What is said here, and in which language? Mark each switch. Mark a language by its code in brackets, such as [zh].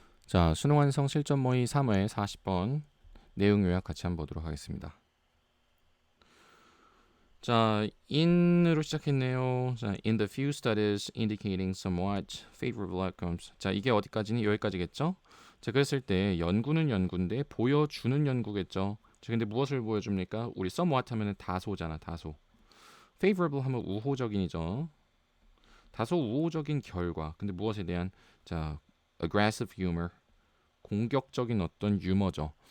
[ko] 자, 수능 완성 실전 모의 3회 40번 내용 요약 같이 한번 보도록 하겠습니다. 자, in으로 시작했네요. [en] 자, in the few studies indicating somewhat favorable outcomes. [ko] 자, 이게 어디까지니? 여기까지겠죠? 자, 그랬을 때 연구는 연구인데 보여주는 연구겠죠? 자, 근데 무엇을 보여줍니까? 우리 somewhat 하면은 다소잖아, 다소. favorable 하면 우호적인이죠. 다소 우호적인 결과. 근데 무엇에 대한 자, [en] aggressive humor. [ko] 공격적인 어떤 유머죠.